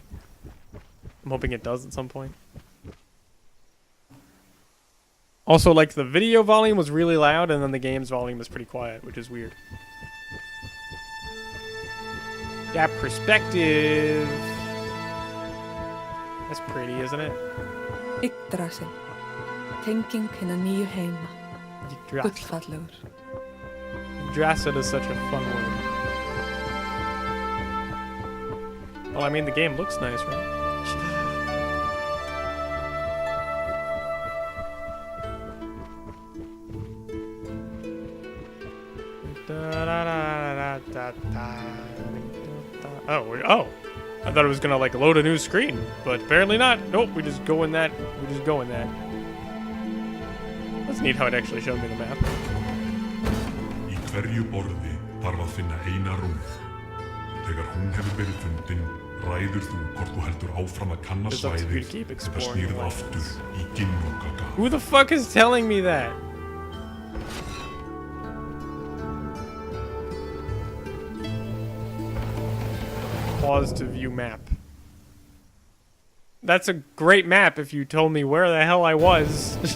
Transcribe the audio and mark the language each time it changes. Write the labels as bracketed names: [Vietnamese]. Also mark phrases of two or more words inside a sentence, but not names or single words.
[English] I'm hoping it does at some point. Also, like, the video volume was really loud and then the game's volume was pretty quiet, which is weird. That perspective. That's pretty, isn't it? [Icelandic] Yggdrasil, tenging hinna nýju heima, gullfallegur. [English] Yggdrasil is such a fun word. Well, I mean, the game looks nice, right? Oh, I thought it was gonna like load a new screen, but apparently not. Nope, we just go in that. That's neat how it actually showed me the map. [Icelandic] Í hverju borði þarf að finna eina rúð. Þegar hún hefur verið fundin, ræður þú hvort þú heldur áfram að kanna svæðið eða snýrð aftur í Ginnungagap. [English] Who the fuck is telling me that? Pause to view map. That's a great map if you told me where the hell I was.